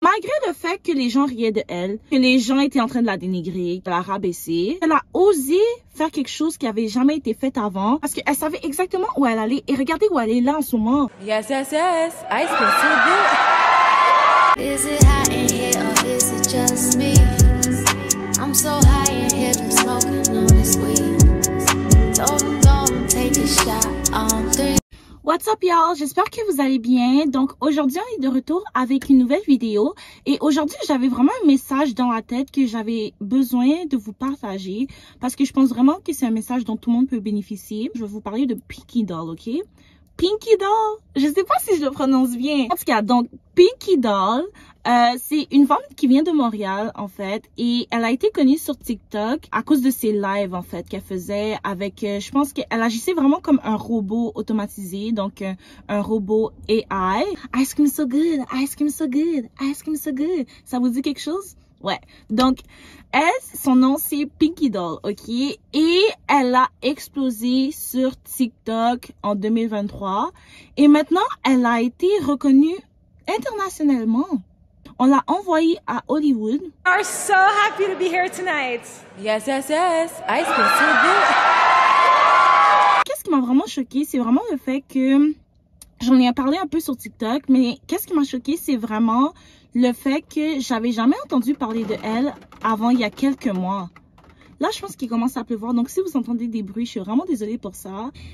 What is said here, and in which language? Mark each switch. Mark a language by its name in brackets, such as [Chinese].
[French] malgré le fait que les gens riaient de elle, que les gens étaient en train de la dénigrer, de la rabaisser, elle a osé faire quelque chose qui avait jamais été fait avant parce qu'elle savait exactement où elle allait. Et regardez où elle est là en ce moment. [English] Yes, yes, yes. Ice cream so good. Is it hot in here or is it just me? I'm so high in here from smoking on this weed. Don't go take a shot on 3. What's up y'all, [French] j'espère que vous allez bien. Donc aujourd'hui on est de retour avec une nouvelle vidéo et aujourd'hui j'avais vraiment un message dans la tête que j'avais besoin de vous partager parce que je pense vraiment que c'est un message dont tout le monde peut bénéficier. Je vais vous parler de Pinky Doll, ok? Pinky Doll, je sais pas si je le prononce bien. En tout cas, donc Pinky Doll, c'est une femme qui vient de Montréal en fait et elle a été connue sur TikTok à cause de ses lives en fait qu'elle faisait avec, je pense qu'elle agissait vraiment comme un robot automatisé, donc un robot AI. [English] Ice cream so good, ice cream so good, ice cream so good. [French] Ça vous dit quelque chose? Ouais, donc elle, son nom c'est Pinky Doll, ok? Et elle a explosé sur TikTok en 2023 et maintenant elle a été reconnue internationalement. On l'a envoyée à Hollywood. [English] We are so happy to be here tonight. Yes, yes, yes. Ice cream so good. [French] Qu'est-ce qui m'a vraiment choquée, c'est vraiment le fait que j'en ai parlé un peu sur TikTok, mais qu'est-ce qui m'a choquée, c'est vraiment le fait que j'avais jamais entendu parler de elle avant il y a quelques mois. Là, je pense qu'il commence à pleuvoir, donc si vous entendez des bruits, je suis vraiment désolée pour ça.